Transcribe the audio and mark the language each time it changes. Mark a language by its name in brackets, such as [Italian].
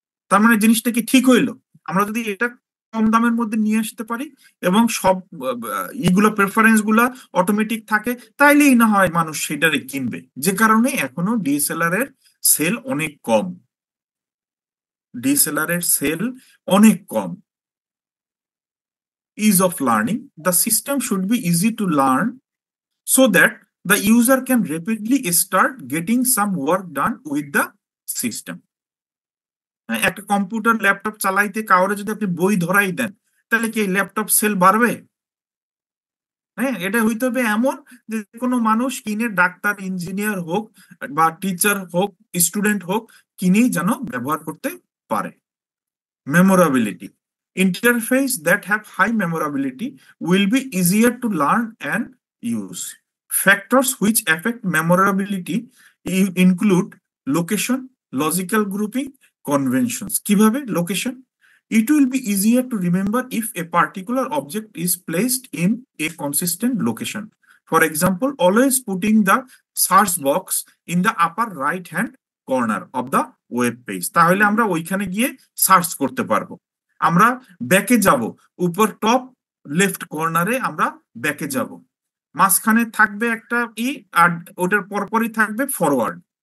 [Bangla] তার মানে জিনিসটা কি ঠিক হইলো, আমরা যদি এটা কম দামের মধ্যে নিয়ে আসতে পারি এবং সব ইগুলো প্রেফারেন্স গুলা অটোমেটিক থাকে, তাইলেই না হয় মানুষ সেটারে কিনবে। যে কারণে এখনো ডিএসএলআর এর সেল অনেক কম, ডিএসএলআর এর সেল অনেক কম। [English] Ease of learning, the system should be easy to learn so that the user can rapidly start getting some work done with the system. [Bangla] হ্যাঁ, একটা কম্পিউটার ল্যাপটপ চালাইতে কাউরে যদি আপনি বই ধরাই দেন, তাহলে কি ল্যাপটপ সেল বাড়বে? হ্যাঁ, এটা হইতে হবে এমন যে কোনো মানুষ কিনে, ডাক্তার ইঞ্জিনিয়ার হোক বা টিচার হোক স্টুডেন্ট হোক, কিনেই যেন ব্যবহার করতে পারে। [English] Memorability, interface that have high memorability will be easier to learn and use. Factors which affect memorability include location, logical grouping, conventions. [Bangla] কিভাবে location? [English] It will be easier to remember if a particular object is placed in a consistent location. For example, always putting the search box in the upper right hand corner of the web page, তাহলে আমরা ওইখানে গিয়ে search করতে পারবো। [Bangla] আমরা ব্যাকে যাব, উপর টপ লেফট কর্নারে আমরা ব্যাকে যাব, মাঝখানে থাকবে একটা আর ওটার পরপরই থাকবে ফরওয়ার্ড।